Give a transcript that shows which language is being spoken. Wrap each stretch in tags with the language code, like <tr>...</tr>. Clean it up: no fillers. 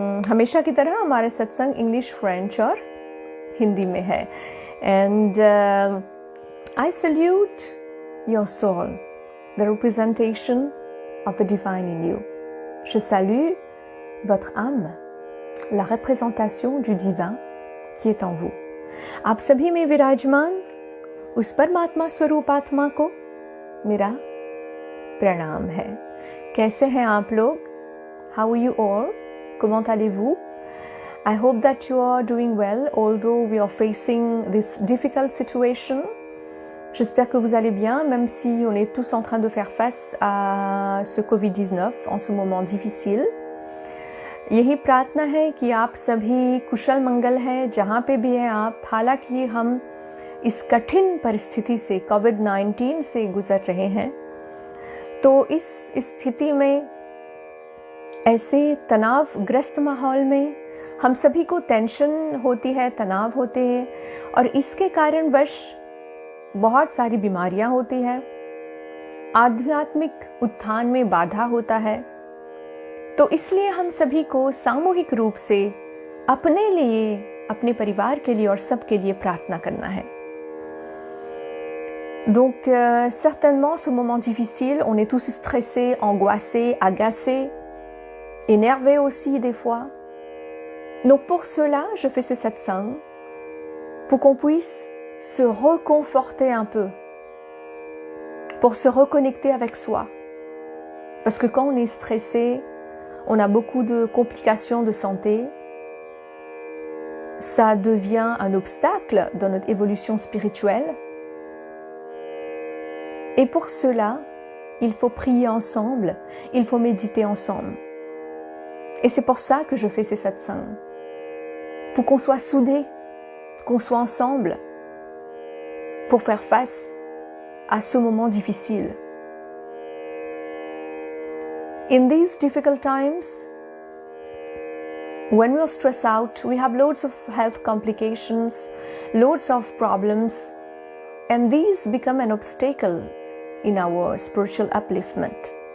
<hi>हमेशा की तरह हमारा सत्संग इंग्लिश, फ्रेंच और हिंदी में है।</hi> <en>And I salute your soul, the representation of the divine in you.</en> <fr>Je salue votre âme, la représentation du divin qui est en vous.</fr> <hi>आप सभी में विराजमान उस परमात्मा स्वरूप आत्मा को मेरा प्रणाम है। कैसे हैं आप लोग?</hi> <en>How are you all?</en> <fr>Comment allez-vous?</fr> <en>I hope that you are doing well, although we are facing this difficult situation.</en> <fr>J'espère que vous allez bien, même si on est tous en train de faire face à ce Covid-19 en ce moment difficile.</fr> <hi>यही प्रार्थना है कि आप सभी कुशल मंगल हैं जहाँ पे भी हैं आप। हालांकि हम इस कठिन परिस्थिति से, कोविड-19 से गुजर रहे हैं, तो इस स्थिति में, ऐसे तनावग्रस्त माहौल में हम सभी को टेंशन होती है, तनाव होते हैं और इसके कारणवश बहुत सारी बीमारियां होती हैं, आध्यात्मिक उत्थान में बाधा होता है। तो इसलिए हम सभी को सामूहिक रूप से अपने लिए, अपने परिवार के लिए और सबके लिए प्रार्थना करना है।</hi> <fr>Donc certainement ce moment difficile, on est tous stressés, angoissés, agacés, énervés aussi des fois. Donc pour cela, je fais ce satsang pour qu'on puisse se reconforter un peu, pour se reconnecter avec soi. Parce que quand on est stressé, on a beaucoup de complications de santé. Ça devient un obstacle dans notre évolution spirituelle. Et pour cela, il faut prier ensemble, il faut méditer ensemble. Et c'est pour ça que je fais ces satsangs. Pour qu'on soit soudés, qu'on soit ensemble, pour faire face à ce moment difficile.</fr> <en>In these difficult times, when we are stressed out, we have loads of health complications, loads of problems, and these become an obstacle in our spiritual upliftment.</en>